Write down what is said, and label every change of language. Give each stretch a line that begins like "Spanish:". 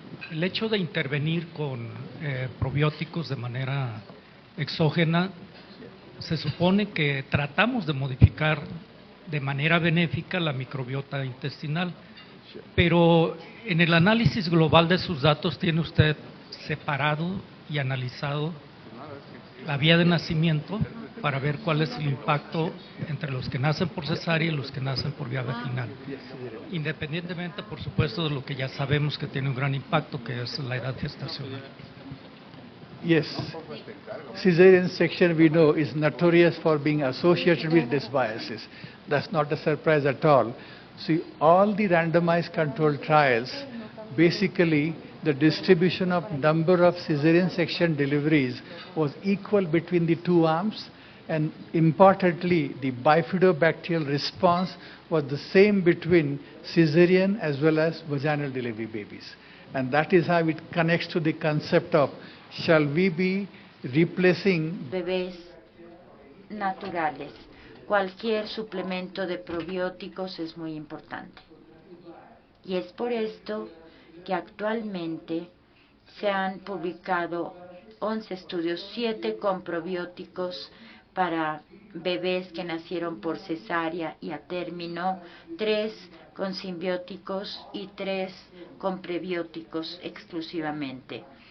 Spanish: El hecho de intervenir con probióticos de manera exógena, se supone que tratamos de modificar de manera benéfica la microbiota intestinal, pero en el análisis global de sus datos tiene usted separado y analizado la vía de nacimiento para ver cuál es el impacto entre los que nacen por cesárea y los que nacen por vía vaginal, independientemente, por supuesto, de lo que ya sabemos que tiene un gran impacto, que es la edad gestacional.
English: Yes, cesarean section we know is notorious for being associated with dysbiosis. That's not a surprise at all. See, all the randomized controlled trials, basically the distribution of number of cesarean section deliveries was equal between the two arms, and importantly, the bifidobacterial response was the same between cesarean as well as vaginal delivery babies. And that is how it connects to the concept of shall we be replacing
Spanish: bebés naturales. Cualquier suplemento de probióticos es muy importante. Y es por esto que actualmente se han publicado 11 estudios, 7 con probióticos para bebés que nacieron por cesárea y a término, 3 con simbióticos y 3 con prebióticos exclusivamente.